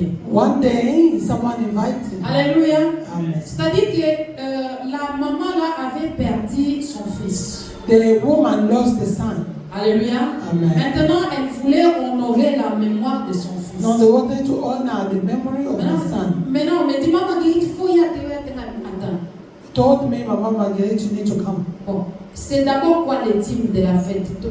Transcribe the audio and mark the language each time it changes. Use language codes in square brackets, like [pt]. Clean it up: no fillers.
[en] One day, someone invited me. Alléluia. Amen. [fr] C'est-à-dire que la maman là avait perdu son fils. [en] The woman lost the son. Alléluia. Amen. [fr] Maintenant, elle voulait honorer la mémoire de son fils. [en] Now they wanted to honor the memory of the son. [fr] Maintenant, on me dit, maman, il faut y aller. Attends. [en] Told me, Mama Marguerite, you need to come. [fr] Bon, c'est d'abord quoi le thème de la fête?